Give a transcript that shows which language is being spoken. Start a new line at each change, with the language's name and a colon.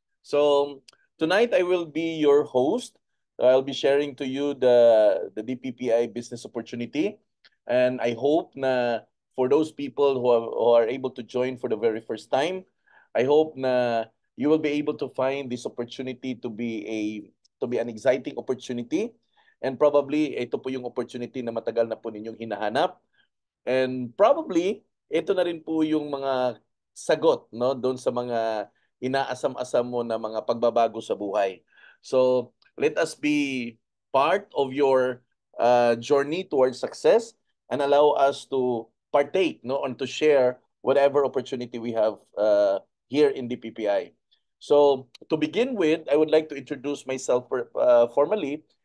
English: So, tonight I will be your host. I'll be sharing to you the DPPI business opportunity. And I hope na for those people who are able to join for the very first time, I hope na you will be able to find this opportunity to be an exciting opportunity.
Filipino: And probably ito po yung opportunity na matagal na po ninyong hinahanap. And probably, ito na rin po yung mga sagot, no, doon sa mga inaasam-asam mo na mga pagbabago sa buhay.
English: So, let us be part of your journey towards success and allow us to partake, no, and to share whatever opportunity we have here in the PPI. So, to begin with, I would like to introduce myself formally.